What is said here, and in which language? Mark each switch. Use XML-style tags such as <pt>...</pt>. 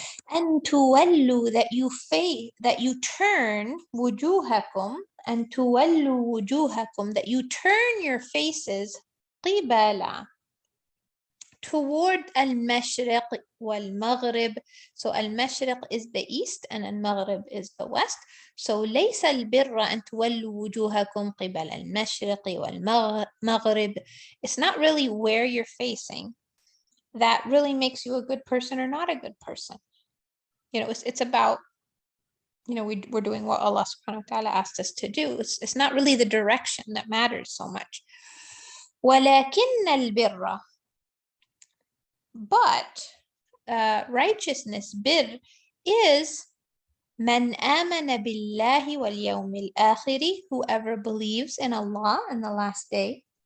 <en>And tuwallu, that you turn, wujuhakum, and tuwallu wujuhakum, that you turn your faces, qibala, toward al-mashriq wal-maghrib. So al-mashriq is the east and al-maghrib is the west.</en> <ar>So ليس البر أن تولوا وجوهكم قبل المشرق والمغرب.</ar> <en>It's not really where you're facing that really makes you a good person or not a good person. It's about, we're doing what Allah subhanahu wa ta'ala asked us to do. It's not really the direction that matters so much.</en> <ar>ولكن البر,</ar> <en>but righteousness, bir, is</en> <ar>man amana billahi wal yawmil akhiri,</ar> <en>whoever believes in Allah and the last day,</en>